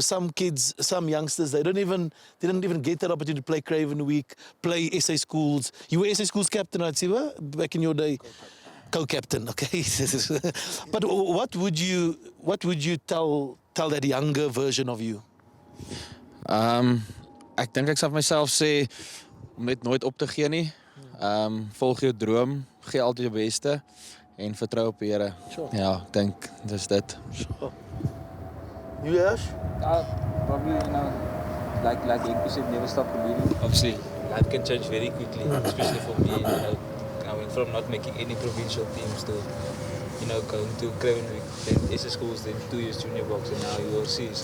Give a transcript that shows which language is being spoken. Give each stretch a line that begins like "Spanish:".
English: Some kids, some youngsters, they didn't even get that opportunity to play Craven Week, play SA Schools. You were SA Schools captain, right, Siba, back in your day? co-captain, okay? But what would you tell that younger version of you?
Afrikaans: Ek dink ek sal vir myself sê om net nooit op te gee nie. Volg jou droom, gee altyd jou beste en vertrou op die Here.
English: Sure.
Afrikaans: Ja, ek dink dis dit.
English: Sure. You Ash? Probably, like Henco said, never stop believing. Obviously, life can change very quickly, especially for me. I went from not making any provincial teams to, going to Cravenwick, then SS schools, then 2 years junior box, and now URZ.